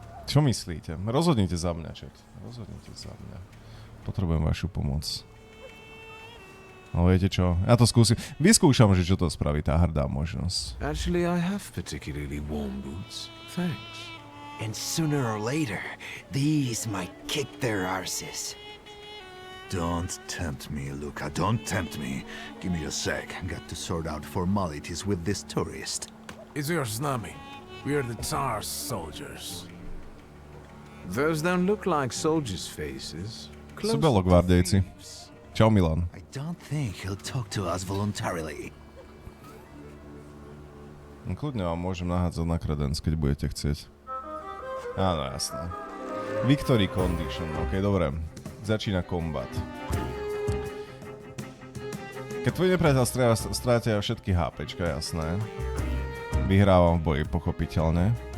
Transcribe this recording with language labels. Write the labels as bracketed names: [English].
[Slovak] Čo myslíte? Rozhodnite za mňa, chat. Rozhodnite za mňa. Potrebujem vašu pomoc. No viete čo? Ja to skúsim. Vyskúšam, že čo to spraví tá hrdá možnosť. [English] Actually, I have particularly warm boots. Thanks. And sooner or later, these might kick their arses. Don't tempt me, Luca. Don't tempt me. Give me a sec. Got to sort out formalities with this tourist. It's your Znami. We're the Tsar's soldiers. Those don't look like soldiers' faces. [Slovak] Sú belogvardejci. Čau Milan. [English] I don't think he'll talk to us voluntarily. [Slovak] Kľudne vám môžem nahádzať na kredenc, keď budete chcieť. Áno, jasné. [English] Victory condition, [Slovak] ok, dobre. Začína kombat. Keď tvoj nepriateľ strátia všetky HPčka, jasné. Vyhrávam v boji, pochopiteľne.